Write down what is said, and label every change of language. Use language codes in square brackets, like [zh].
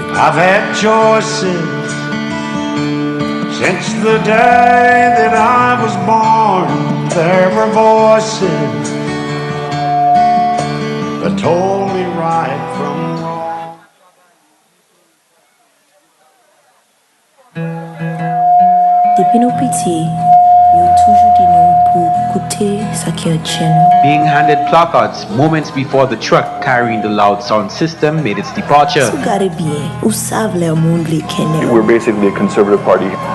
[en] I've had choices since the day that I was born. There were voices that told me right from wrong. [fr] Depuis nos petits, ils ont toujours dit non pour écouter ce qui est chez nous. [en] Being handed placards moments before the truck carrying the loud sound system made its departure. We're basically a conservative party.